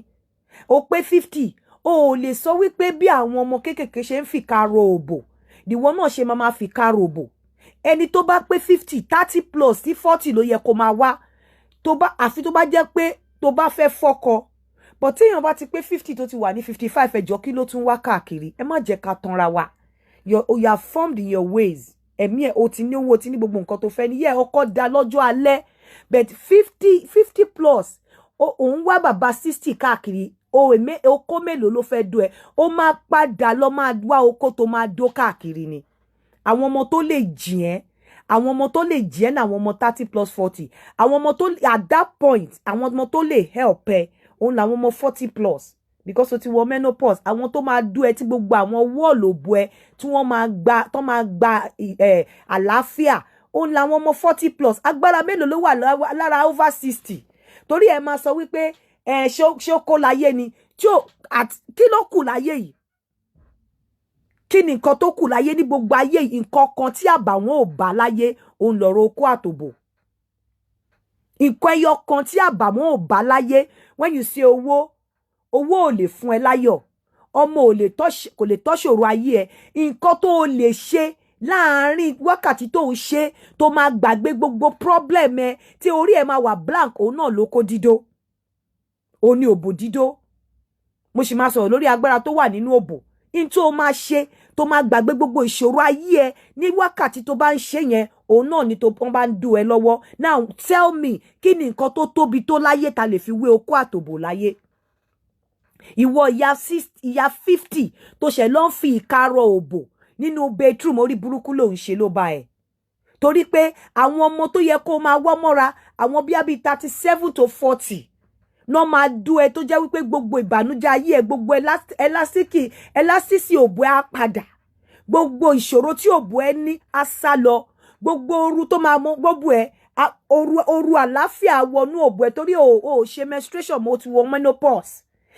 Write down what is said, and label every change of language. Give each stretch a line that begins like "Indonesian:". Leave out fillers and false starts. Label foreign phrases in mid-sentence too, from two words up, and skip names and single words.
Yoruba: Ó pé 50, ó lè sọ wípé bí àwọn ọmọ kéékèèké ṣe ń fìkà ro òbò, ìwọ náà ṣe máa fìkà ro òbò. Ẹni tó bá pé 50, 30 plus sí 40 ló yẹ kó máa wá. Àfi tó bá jẹ́ pé tó bá fẹ́ fọ́kọ. But tí èèyàn bá ti pé 50 tó ti wà ní 55 ẹjọ́ kí ló tún wá káàkiri. Ẹ má jẹ́ ká tanra wa.
English: You are formed in your ways.
Yoruba: Ẹ̀mí ẹ̀ o ti ní owó, o ti ní gbogbo nǹkan tó fẹ́ ní. Yẹ́ ọkọ dá lọ́jọ́ alẹ́. But 50 plus òun wá bàbá 60 káàkiri. Okó mélòó ló fẹ́ dó ẹ? Ó máa padà lọ máa wá okó tó máa dó káàkiri ni. Àwọn ọmọ tó lè jì ẹ́, àwọn ọmọ tó lè jẹ́ ní àwọn ọmọ 30 plus 40. Àwọn ọmọ tó
English: at that point,
Yoruba: àwọn ọmọ tó lè help ẹ, òun làwọn ọmọ 40 plus. Because o ti wọ menopause, àwọn tó máa dú ẹ tí gbogbo àwọn wọ́ọ̀lù òbò ẹ tí wọ́n máa gba àlàáfíà, òun làwọn ọmọ 40 plus. Agbára mélòó ló wà lára over 60? Torí ẹ máa sọ wípé ṣé ó kó láyé ni, kí ló kù láyé yìí? Kí ni nǹkan tó kù láyé ní gbogbo ayé yìí? Nǹkan kan tí àbàwọ́n ò bá láyé, òun lọ̀rọ̀ okó àtòbò. Nǹkan ẹyọ kan tí àbàwọ́n ò bá láyé,
English: when you say
Yoruba: owó ò lè fún ẹ láyọ̀, ọmọ kò lè tọ́ṣòro ayé ẹ. Nǹkan tó lè ṣe láàárín wákàtí tó ń ṣe tó máa gbàgbé gbogbo problem ẹ tí orí ẹ máa wà blank, òun náà lóko dídó. Ó ní òbò dídó. Mo sì máa sọ̀rọ̀ lórí agbára tó wà nínú òbò. In tó máa ṣe tó máa gbàgbé gbogbo ìṣòro ayé ẹ ní wákàtí tó bá ń ṣe yẹn, òun náà ni tó bá ń dú ẹ lọ́wọ́.
English: Now tell me,
Yoruba: kí ni nǹkan tó tóbi tó láyé ta lè fi wé okó àtòbò láyé? Ìwọ ìyá 50 tó ṣẹ̀ lọ ń fi ìka ro òbò nínú bedroom, orí burúkú ló ń ṣe ló bá ẹ. Torí pé àwọn ọmọ tó yẹ kó máa wọ́ mọ́ra, àwọn bí 37 to 40 no máa dú ẹ tó jẹ́ wípé gbogbo ìbànújẹ́ ayé ẹ, gbogbo elasticity òbò ẹ á padà. Gbogbo ìṣòro tí òbò ẹ ní á sá lọ. Gbogbo oru tó máa mọ gbogbo ẹ, oru àlàáfíà wọnú òbò ẹ torí o ṣe menstruation mo ti wọ menopause.